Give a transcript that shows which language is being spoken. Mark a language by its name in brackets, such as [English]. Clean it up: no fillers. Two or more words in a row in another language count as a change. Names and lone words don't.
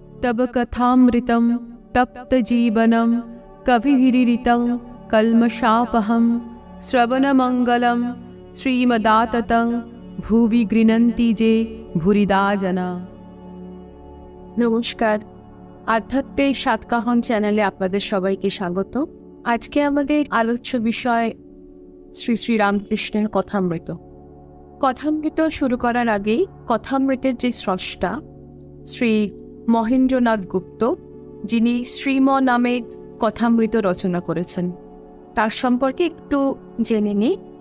[Sanskrit] तब कथामृतं तप्तजीवनं कविभिरीडितं कल्मषापहं श्रवणमङ्गलं श्रीमदाततं भुवि गृह्णन्ति जे भूरिदा जना। [Bangla] নমস্কার, আধ্যাত্মিক সাতকাহন চ্যানেলে আপনাদের সবাইকে স্বাগত। আজকে আমাদের আলোচ্য বিষয় শ্রী শ্রী রামকৃষ্ণের কথামৃত। কথামৃত শুরু করার আগেই কথামৃতের যে স্রষ্টা শ্রী মহেন্দ্রনাথ গুপ্ত, যিনি শ্রীম নামে কথামৃত রচনা করেছেন, তার সম্পর্কে একটু জেনে নিই।